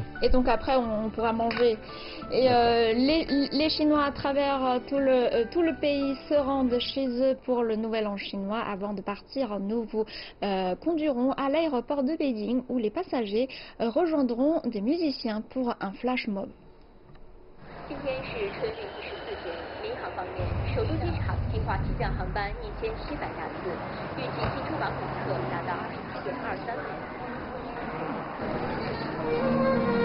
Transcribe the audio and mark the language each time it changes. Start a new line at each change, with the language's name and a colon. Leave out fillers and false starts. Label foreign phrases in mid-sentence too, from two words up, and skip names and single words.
French: Et donc après, on pourra manger. Et les Chinois à travers tout le pays se rendent chez eux pour le Nouvel An chinois. Avant de partir, nous vous conduirons à l'aéroport de Beijing où les passagers rejoindront des musiciens pour un flash mob.
Chinese: 今天是春运第14天，民航方面，首都机场计划起降航班1700架次，预计进出港旅客达到27.23万。